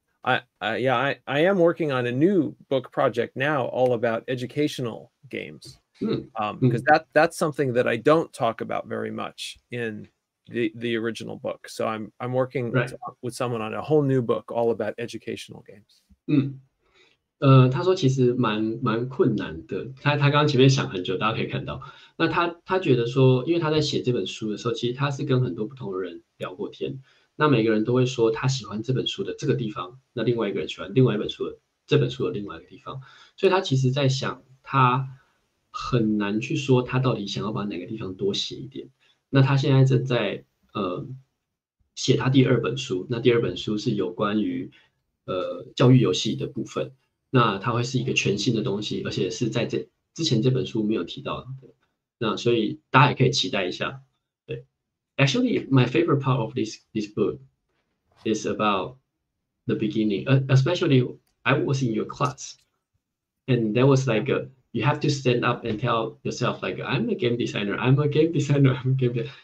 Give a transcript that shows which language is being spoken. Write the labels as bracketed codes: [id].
[en] I am working on a new book project now all about educational games, because that's something that I don't talk about very much in the original book. So I'm working with someone on a whole new book all about educational games. [zh] 他说其实蛮困难的。他刚刚前面想很久，大家可以看到。那他觉得说，因为他在写这本书的时候，其实他是跟很多不同的人聊过天。那每个人都会说他喜欢这本书的这个地方，那另外一个人喜欢另外一本书的这本书的另外一个地方。所以他其实在想，他很难去说他到底想要把哪个地方多写一点。那他现在正在写他第二本书，那第二本书是有关于教育游戏的部分。那它会是一个全新的东西，而且是在之前这本书没有提到的。那所以大家也可以期待一下。 [en] 对 ，Actually, my favorite part of this book is about the beginning. Especially, I was in your class, and that was like you have to stand up and tell yourself like, "I'm a game designer. I'm a game designer. I'm a game designer."